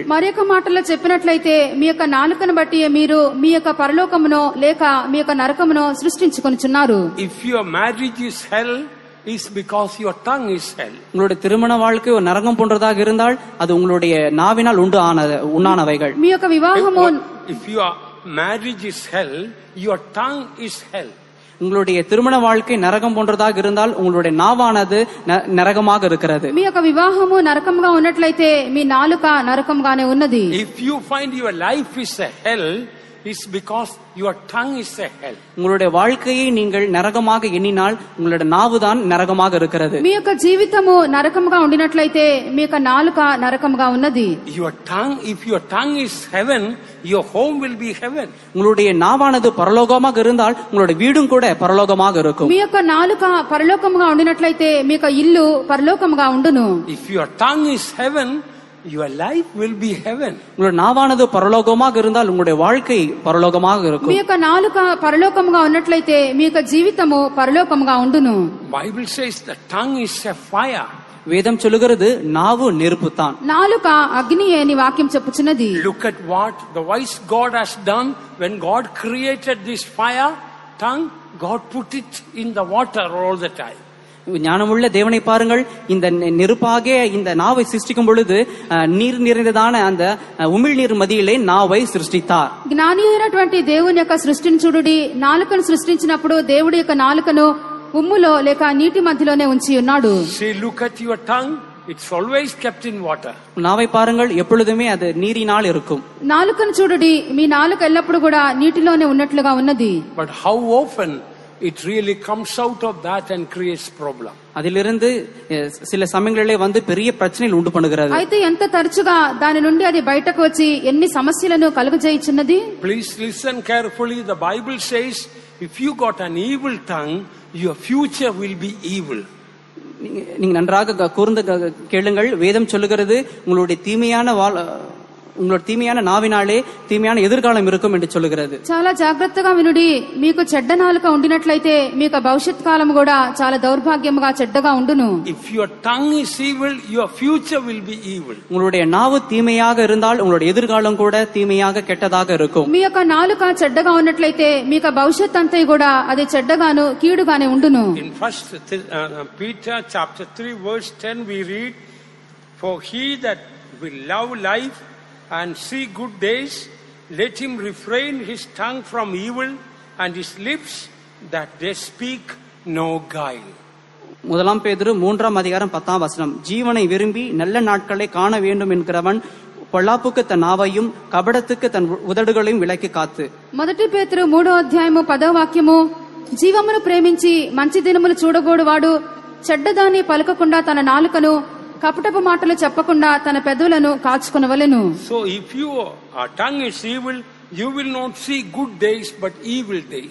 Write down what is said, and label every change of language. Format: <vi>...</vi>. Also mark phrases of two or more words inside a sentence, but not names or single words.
<te>మరొక మాటలో చెప్పినట్లయితే మీ యొక్క నాలుకను బట్టి మీరు మీ యొక్క పరలోకమునో లేక మీ యొక్క నరకమునో సృష్టించుకొనుచున్నారు.</te> <en>If your marriage is hell, is because your tongue is hell.</en> <ta>உங்களுடைய திருமண வாழ்க்கை ஒரு நரகம் போன்றதாக இருந்தால் அது உங்களுடைய நாவினால் உண்டானவைகள்.</ta> <te>మీ యొక్క వివాహము,</te> <en>if your marriage is hell, your tongue is hell.</en> <ta>உங்களுடைய திருமண வாழ்க்கை நரகம் போன்றதாக இருந்தால் உங்களுடைய நாவானது நரகமாக இருக்கிறது.</ta> <te>మీ యొక్క వివాహము నరకంగా ఉన్నట్లయితే మీ నాలుక నరకంగానే ఉన్నది.</te> <en>If you find your life is a hell, is because your tongue is a hell.</en> <ta>உங்களுடைய வாழ்க்கையை நீங்கள் நரகமாக எண்ணினால் உங்களுடைய நாவுதான் நரகமாக இருக்கிறது.</ta> <te>మీ యొక్క జీవితము నరకంగా ఉండినట్లయితే మీ యొక్క నాలుక నరకంగా ఉన్నది.</te> <en>Your tongue, if your tongue is heaven, your home will be heaven.</en> <ta>உங்களுடைய நாவானது பரலோகமாக இருந்தால் உங்களுடைய வீடும் கூட பரலோகமாக இருக்கும்.</ta> <te>మీ యొక్క నాలుక పరలోకముగా ఉండినట్లయితే మీ యొక్క ఇల్లు పరలోకముగా ఉండును.</te> <en>If your tongue is heaven, your life will be heaven.</en> <ta>உங்களுடைய நாவானது பரலோகமாக இருந்தால் உங்களுடைய வாழ்க்கை பரலோகமாக இருக்கும்.</ta> <te>మీ యొక్క నాలుక పరలోకముగా ఉన్నట్లయితే మీ యొక్క జీవితము పరలోకముగా ఉండును.</te> <en>Bible says the tongue is a fire.</en> <ta>వేదం சொல்லுகிறது நாவு நெருப்புதான்.</ta> <te>నాలుక అగ్ని అని వాక్యం చెప్పుచున్నది.</te> <en>Look at what the wise God has done when God created this fire tongue. God put it in the water all the time.</en> <ta>ஞானமுள்ள தேவனை பாருங்கள், இந்த நெருப்பாக இந்த நாவை சிருஷ்டிக்கும் பொழுது நீர் நிறைந்ததான அந்த உமிழ்நீர் மதியிலே நாவை சிருஷ்டித்தார்.</ta> <te>జ్ఞాని అయినటువంటి దేవుని యొక్క సృష్టిని చూడుడి. నాలుకను సృష్టించినప్పుడు దేవుడి యొక్క నాలుకను ఉమ్ములో లేక నీటి మధ్యలోనే ఉంచి ఉన్నాడు.</te> <en>See, look at your tongue. It's always kept in water.</en> <ta>நாவை பாருங்கள், எப்பொழுதுமே அது நீரினால் இருக்கும்.</ta> <te>నాలుకను చూడుడి, మీ నాలుక ఎల్లప్పుడు కూడా నీటిలోనే ఉన్నట్లుగా ఉన్నది.</te> <en>But how often it really comes out of that and creates problem.</en> <ta>அதிலிருந்து சில சமயங்களிலே வந்து பெரிய பிரச்சனைகள் உண்டு பண்ணுகிறது.</ta> <te>అయితే ఎంత తరచుగా దాని నుండి అది బయటకు వచ్చి ఎన్ని సమస్యలను కలుగజేయుచున్నది.</te> <en>Please listen carefully. The Bible says if you got an evil tongue, your future will be evil.</en> <ta>நீங்க நன்றாக கூர்ந்து கேளுங்கள். வேதம் சொல்லுகிறது உங்களுடைய தீமையான உங்களோட தீமையான நாவினாலே தீமையான எதிர்காலம் இருக்கும் என்று சொல்லுகிறது.</ta> <te>చాలా జాగ్రత్తగా వినుడి. మీకు చెడ్డ నాలుక ఉండినట్లయితే మీకు భవిష్యత్ కాలం కూడా చాలా దౌర్భాగ్యముగా చెడ్డగా ఉండును.</te> <en>If your tongue is evil, your future will be evil.</en> <ta>உங்களுடைய நாவு தீமையாக இருந்தால் உங்களுடைய எதிர்காலம் கூட தீமையாக கெட்டதாக இருக்கும்.</ta> <te>మీ యొక్క నాలుక చెడ్డగా ఉన్నట్లయితే మీకు భవిష్యత్ అంతా కూడా అది చెడ్డగాను కీడుగానే ఉండును.</te> <en>In 1 Peter chapter 3 verse 10 we read, for he that will love life and see good days, let him refrain his tongue from evil and his lips that they speak no guile.</en> <ta>முதலாம் பேதுரு 3ஆம் அதிகாரம் 10ஆம் வசனம், ஜீவனை விரும்பி நல்ல நாட்களை காண வேண்டும் என்கிறவன் பொல்லாப்புக்கு தன் நாவையும் கபடத்துக்கு தன் உதடுகளையும் விலக்கி காத்து.</ta> <te>మొదటి పేతురు 3వ అధ్యాయము 10వ వాక్యము, జీవమును ప్రేమించి మంచి దినములు చూడగోడువాడు చెడ్డదాన్ని పలకకుండా తన నాలుకను కపటపు మాటలు చెప్పకుండా తన పెదవులను కాచుకొనవలెను.</te> <en>So if your tongue is evil, you will not see good days but evil days.</en>